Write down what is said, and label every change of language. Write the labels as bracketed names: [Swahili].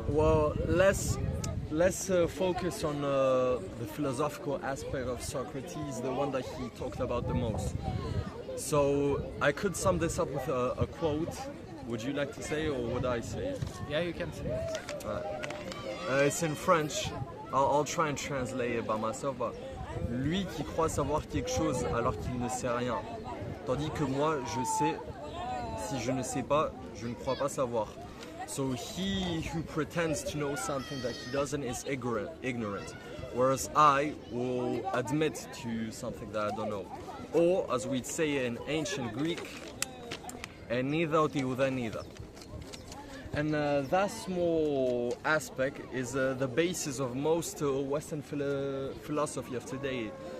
[English] Well, let's focus on the philosophical aspect of Socrates, the one that he talked about the most. So I could sum this up with a quote. Would you like to say, or would I say it? Yeah, you can say it. It's in French. I'll try and translate it by myself. But [French] lui qui croit savoir quelque chose alors qu'il ne sait rien, tandis que moi je sais. Si je ne sais pas, je ne crois pas savoir. [English] So he who pretends to know something that he doesn't is ignorant, whereas I will admit to something that I don't know. Or, as we'd say in ancient Greek, [Greek] oṳδα οὐδὲν. [English] And that small aspect is the basis of most Western philosophy of today.